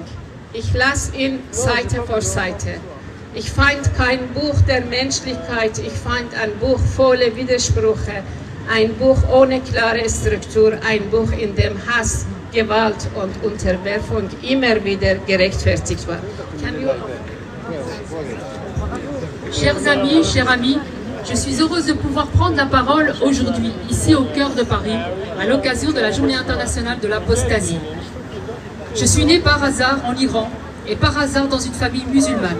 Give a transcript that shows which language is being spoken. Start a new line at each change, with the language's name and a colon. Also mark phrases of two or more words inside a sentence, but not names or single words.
German: Ich las ihn Seite für Seite. Ich fand kein Buch der Menschlichkeit, ich fand ein Buch voller Widersprüche, ein Buch ohne klare Struktur, ein Buch, in dem Hass, Gewalt und Unterwerfung immer wieder gerechtfertigt war.
French: Chers amis, chers amis, je suis heureuse de pouvoir prendre la parole aujourd'hui, ici au cœur de Paris, à l'occasion de la Journée internationale de l'apostasie. Je suis née par hasard en Iran et par hasard dans une famille musulmane.